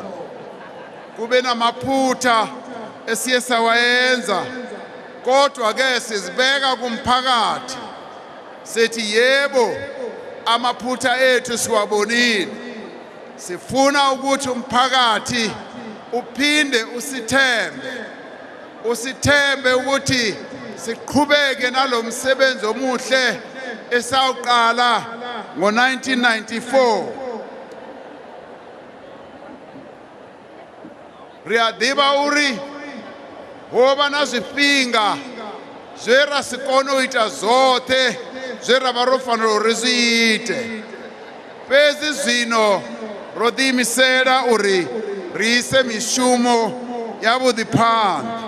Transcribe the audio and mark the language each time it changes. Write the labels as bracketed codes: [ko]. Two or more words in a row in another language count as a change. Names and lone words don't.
[zu] Kube namaphutha esiye sawayenza, kodwa ke sizibeka kumphakathi sethi yebo amaphutha ethu siwabonile, sifuna ukuthi umphakathi uphinde usithembe ukuthi siqhubeke nalomsebenzi omuhle esawuqala ngo-1994. [ve] Riadiba uri hoba na zwifhinga zwe ra si kone u ita zwoṱhe zwe ra vha ro fanela uri zwi ite, fhedzi zwino ro ḓiimisela uri ri ise mishumo yavhuḓi phanḓa.